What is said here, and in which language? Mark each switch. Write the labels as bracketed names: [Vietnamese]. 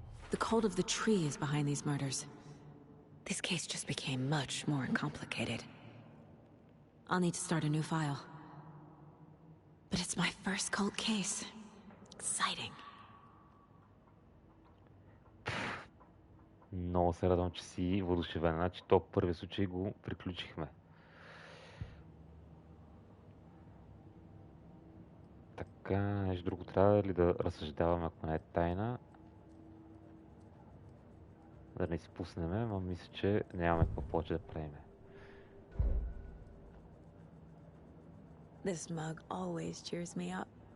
[English] The cult of the tree is behind these murders. This case just became much more complicated. I'll need to start a new file. But it's my first cult case. Exciting. [Bulgarian] Много се радвам, че си въодушевен. Значи то първи случай го приключихме. Така, нещо друго трябва ли да разсъждаваме, ако не е тайна? Да не изпуснем, но мисля, че нямаме какво повече да правим. [English] This mug always cheers me up.